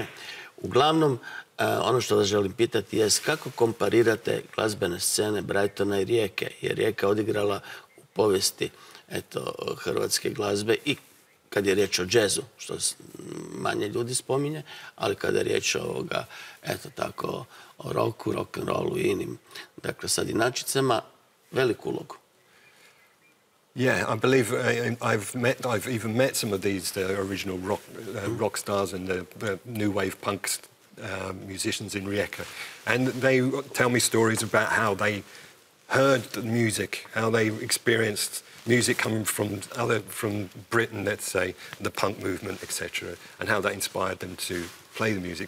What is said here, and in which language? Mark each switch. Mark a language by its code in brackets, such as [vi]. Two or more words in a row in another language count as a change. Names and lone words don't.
[hr] Uglavnom, ono što vas želim pitati je kako komparirate glazbene scene Brightona i Rijeke, jer Rijeka je odigrala u povijesti hrvatske glazbe i kad je riječ o džezu, što manje ljudi spominje, ali kada je riječ o o roku, rock'n'rollu i inim, dakle, sad inačicama, veliku ulogu. [en] Yeah, I believe I've even met some of these original rock stars and the new wave punk musicians in Rijeka, and they tell me stories about how they heard the music, how they experienced music coming from Britain, let's say, the punk movement, etc., and how that inspired them to play the music.